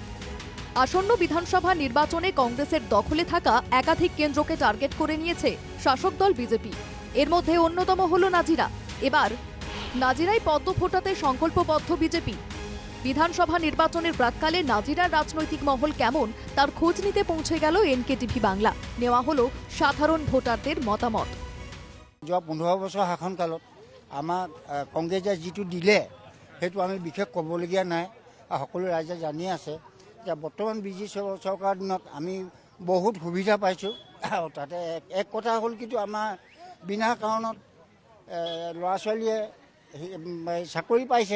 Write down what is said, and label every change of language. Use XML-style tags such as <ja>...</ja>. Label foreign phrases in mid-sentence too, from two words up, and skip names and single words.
<bn>আসন্ন বিধানসভা নির্বাচনে কংগ্রেসের দখলে থাকা একাধিক কেন্দ্রকে টার্গেট করে নিয়েছে শাসক দল বিজেপি। এর মধ্যে অন্যতম হল নাজিরা। এবার নাজিরায় পদ্ম ফোটাতে সংকল্পবদ্ধ বিজেপি। বিধানসভা নির্বাচনের প্রাক্কালে নাজিরার রাজনৈতিক মহল কেমন তার খোঁজ নিতে পৌঁছে গেল এনকেটিভি বাংলা। নেওয়া হলো সাধারণ ভোটারদের মতামত।</bn> <as>যোৱা 15 বছৰ শাসনকালত আমাক কংগ্ৰেছে যিটো দিলে সেইটো আমি বিশেষ ক'বলগীয়া নাই। সকলো ৰাইজে জানি আছে যে বৰ্তমান বিজেপি চৰকাৰৰ দিনত আমি বহুত সুবিধা পাইছোঁ। তাতে এক কথা হ'ল কিন্তু আমাৰ বিনা কাৰণত ল'ৰা ছোৱালীয়ে চাকৰি পাইছে।</as>